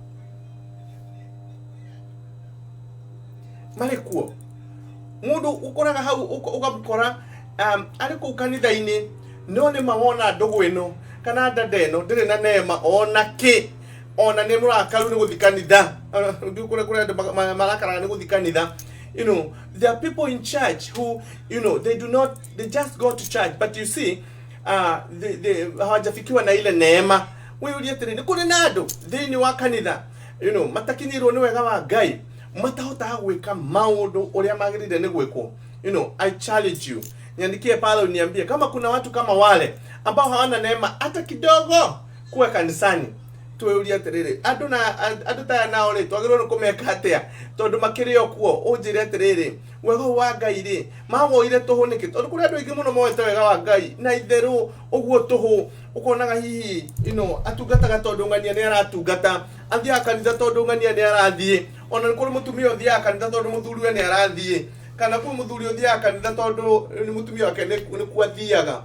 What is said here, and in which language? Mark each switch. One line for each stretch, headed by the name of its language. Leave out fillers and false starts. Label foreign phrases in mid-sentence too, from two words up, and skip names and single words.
Kikuyu: Mari kuo mundu ukoraga hau ugamukora ari ku kanitha-ini no ni mawona ndugu ino kana ndade ino ndiri na neema ona ki ona ni murakaru ni guthikanitha ndukure kure marakara ni guthikanitha.
English: There are people in church who they just go to church, but you see they
Swahili: hawajafikiwa na ile neema.
Kikuyu: Wewe uliyetere ni kuri nado thiini wa kanitha matakinyirwo ni wega wa Ngai matahota gwika maundu uria magirire ni gwikwo.
English: I challenge you,
Swahili: niandikie pale uniambie kama kuna watu kama wale ambao hawana neema hata kidogo kuwa kanisani.
Kikuyu: Tuuria atiriri andu ta nao ri twagirwo ni kumeka atia tondu makirio kuo unjire atiriri wega wa Ngai ri mawoire tuhunike tondu kuri andu ingi muno moete wega wa Ngai na itheru uguo tuhu ukonaga hihi atungataga tondu ngania ni aratungata, athia kanitha tondu ngania ni arathie, ona ni kuri mutumia uthia kanitha tondu muthuri ni arathie, kana kuri muthuri uthia kanitha tondu ni mutumia wake ni kwathiaga.